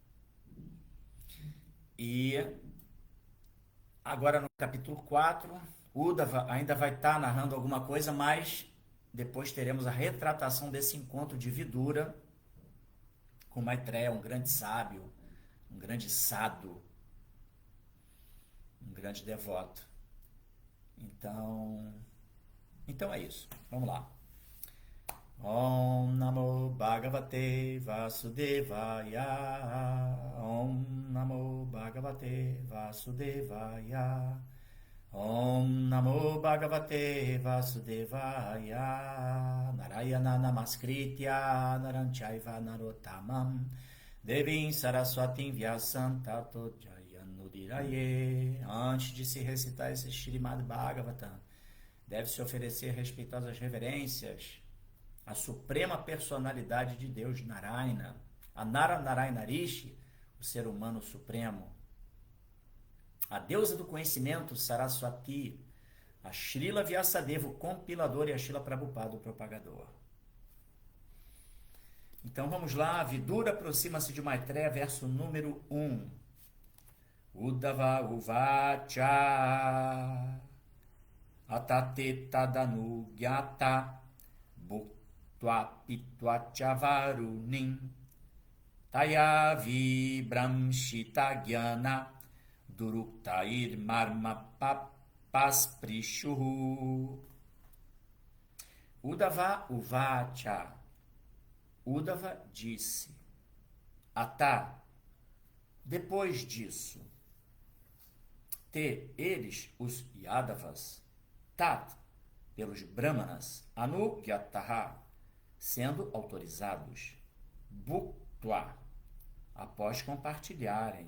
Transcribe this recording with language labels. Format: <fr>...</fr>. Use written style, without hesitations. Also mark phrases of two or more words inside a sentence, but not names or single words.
<pt>E agora no capítulo 4, Uddhava ainda vai estar narrando alguma coisa, mas depois teremos a retratação desse encontro de Vidura com Maitreya, um grande sábio, um grande sadhu, um grande devoto. Então é isso. Vamos lá.</pt> <sa>Om Namo Bhagavate Vasudevaya. Om Namo Bhagavate Vasudevaya. Om Namo Bhagavate Vasudevaya. Narayana Namaskritya Naranchaiva Narottamam Devim Saraswatim Vyasam Tato Jayanudiraye.</sa> <pt>Antes de se recitar esse Srimad Bhagavatam, deve-se oferecer respeitosas reverências à suprema personalidade de Deus, Narayana, a Narayana Rishi, o ser humano supremo, a deusa do conhecimento, Saraswati, a Srila Vyasadeva, o compilador, e a Srila Prabhupada, o propagador. Então vamos lá, Vidura aproxima-se de Maitreya, verso número 1.</pt> <sa>Uddhava uvacha atate tadanu gyata bhuktva pitva chavarunim taya vibramshita gyana duruktair marma pasprishuhu. Uddhava uvacha.</sa> <pt>Uddhava disse. Ata, depois disso. Eles, os Yadavas. Tat, pelos Brahmanas.</pt> <sa>Anu Gyataha,</sa> <pt>sendo autorizados. Bhuktva, após compartilharem.</pt>